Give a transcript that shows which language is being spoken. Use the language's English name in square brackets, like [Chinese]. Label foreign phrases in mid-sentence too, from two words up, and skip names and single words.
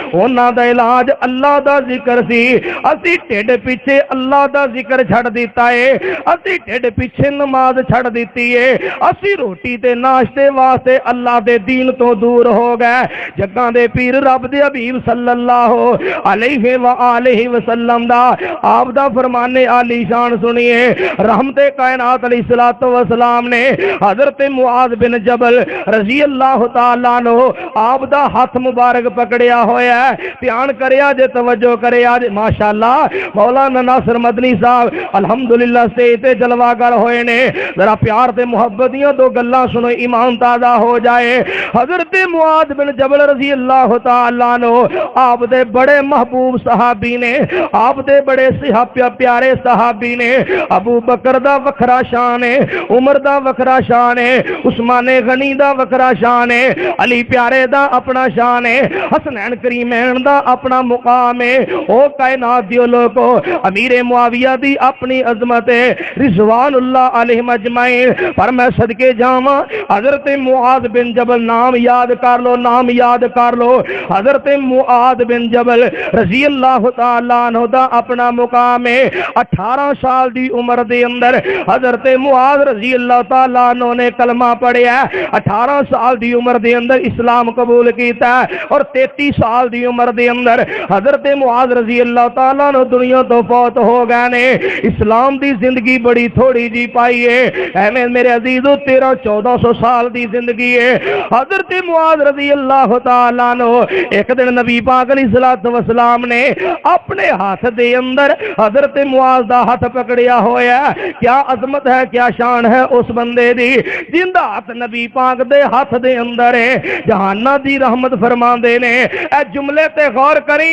[Punjabi] اونہاں دا علاج اللہ دا ذکر سی، اسی ڈھڈ پچھے اللہ دا ذکر چھڈ دتا ہے، اسی ڈھڈ پچھے نماز چھڈ دتی ہے، اسی روٹی تے ناشتے واسطے اللہ دے دین توں دور مشہور ہو گئے. جگاں دے پیر رب دے حبیب [Arabic] صلى الله عليه وآله وسلم [Punjabi] دا آپ دا فرمانِ عالی شان سنیے. رحمتِ کائنات [Arabic] عليه الصلاة والسلام [Punjabi] نے حضرت معاذ بن جبل [Arabic] رضي الله تعالى عنه [Punjabi] آپ دا ہتھ مبارک پکڑیا ہویا ہے. دھیان کریا جے، توجہ کریا جے۔ ماشاءاللہ مولانا ناصر مدنی صاحب الحمدللہ سے تے جلوہ گر ہوئے نے. ذرا پیار تے محبت دیاں دو گلاں سنو، ایمان تازہ ہو جائے. حضرت معاذ بن جبل [Arabic] رضي الله تعالى عنه [Punjabi] آپ دے بڑے محبوب صحابی نے، آپ دے بڑے پیارے صحابی نے. ابو بکر دا وکھرا شان ہے، عمر دا وکھرا شان ہے، عثمانِ غنی دا وکھرا شان ہے، علی پیارے دا اپنا شان ہے، حسنین کریمین دا اپنا مقام ہے. او کائنات دیو لوگو، امیر معاویہ دی اپنی عظمت ہے, [Arabic] رضوان الله عليهم أجمعين. [Punjabi] پر میں صدقے جاواں، حضرت معاذ بن جبل ناں یاد کر لو، ناں یاد کر لو. حضرت معاذ بن جبل [Arabic] رضي الله تعالى عنه [Punjabi] دا اپنا مقام ہے. 18 سال دی عمر دے اندر حضرت معاذ [Arabic] رضي الله تعالى عنه [Punjabi] نے کلمہ پڑھیا. 18 سال دی عمر دے اندر اسلام قبول کیتا اور 33 سال دی عمر دے اندر حضرت معاذ [Arabic] رضي الله تعالى عنه [Punjabi] دنیا توں فوت ہو گئے نے. اسلام دی زندگی بڑی تھوڑی جی پائی ہے، ایویں میرے عزیزو 1300-1400 سال دی زندگی ہے. حضرت معاذ [Arabic] رضي الله تعالى عنه [Punjabi] اک دن نبی پاک [Arabic] عليه الصلاة والسلام [Punjabi] نے اپنے ہتھ دے اندر حضرت معاذ دا ہتھ پکڑیا ہویا. کیا عظمت ہے، کیا شان ہے اس بندے دی زندہ ہتھ نبی پاک دے ہتھ دے اندر ہے. جہاناں دی رحمت فرماندے نے، اے جملے تے غور کری.